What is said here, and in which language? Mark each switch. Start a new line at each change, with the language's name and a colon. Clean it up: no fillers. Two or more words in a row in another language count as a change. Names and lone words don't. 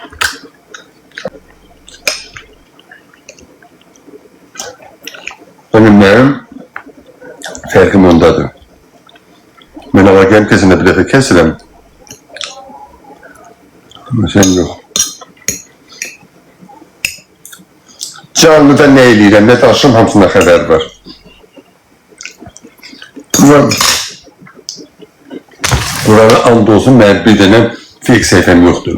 Azerbaijani: Benim farkım ondadır.
Turkish: Ben alacağım kesinde bir defa kesilem.
Azerbaijani: Ama sen yok. Canlıda ne eləyirəm, ne danışım hamısında xəbər var. Buranın and olsun, mənim bir dənə fake səhifəm yoxdur.